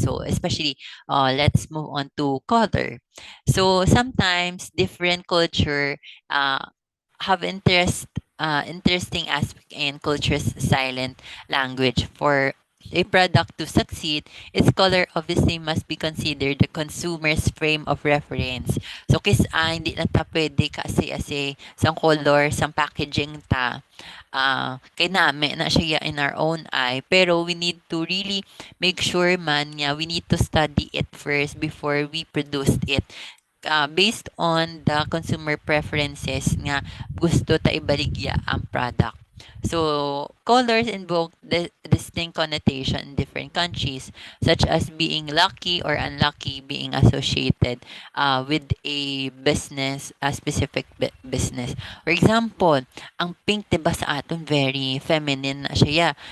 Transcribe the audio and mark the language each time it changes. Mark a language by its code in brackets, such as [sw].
[en] So especially let's move on to color. So sometimes different culture uh, have interesting aspect in culture's silent language. For a product to succeed, its color obviously must be considered the consumer's frame of reference. [hil] So hindi na ta pwede kasi sa color, sa packaging ta kay nami na siya in our own eye. [en] Pero we need to really make sure [hil] man nga [en] we need to study it first before we produce it. Based on the consumer preferences [hil] nga gusto ta ibaligya ang product. [en] So, colors invoke distinct connotation in different countries, such as being lucky or unlucky being associated with a specific business. For example, [hil] ang pink 'di ba sa aton [en] very feminine [hil] na siya.